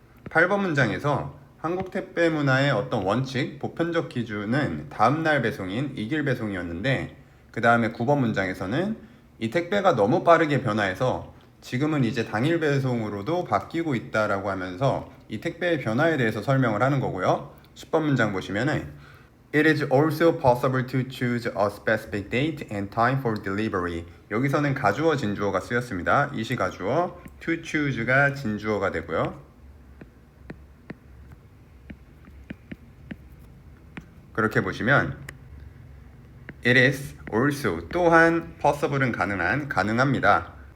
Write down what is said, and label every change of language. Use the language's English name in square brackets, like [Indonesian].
[Korean] 8번 문장에서 한국 택배 문화의 어떤 원칙, 보편적 기준은 다음날 배송인 이길 배송이었는데, 그 다음에 9번 문장에서는 이 택배가 너무 빠르게 변화해서 지금은 이제 당일 배송으로도 바뀌고 있다라고 하면서 이 택배의 변화에 대해서 설명을 하는 거고요. 10번 문장 보시면은 [English] It is also possible to choose a specific date and time for delivery. [Korean] 여기서는 가주어, 진주어가 쓰였습니다. 이시 가주어, to choose가 진주어가 되고요. 그렇게 보시면 [English] It is also, [Korean] 또한 possible은 가능합니다.